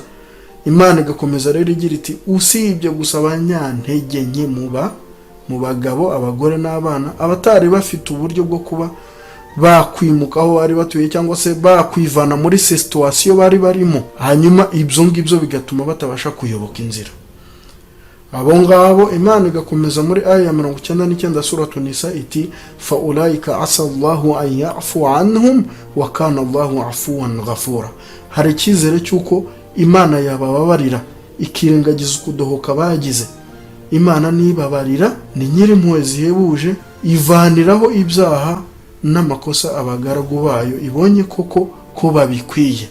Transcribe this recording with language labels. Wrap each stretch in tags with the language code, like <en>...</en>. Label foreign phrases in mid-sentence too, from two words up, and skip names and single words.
<rw>Imana igakomeza rero igira iti usibye gusa abanyantege nke mu bagabo, abagore n'abana, abatari bafite uburyo bwo kuba bakwimuka aho bari batuye cyangwa se bakwivana muri situation bari barimo, hanyuma ibyo ngibyo bigatuma batabasha kuyoboka inzira. Abo ngabo Imana igakomeza muri aya ya 99 suratu Nisa iti</rw> <ar>فأولئك عسى الله أن يعفو عنهم وكان الله عفوا غفورا.</ar> <rw>Hari cyizere cyuko Imana yabababarira ikirengagiza kudohoka bagize. Imana nibabarira, ni nyiri impuhwe zihebuje, ivaniraho ibyaha n'amakosa abagaragu bayo ibonye koko ko babikwiye.</rw>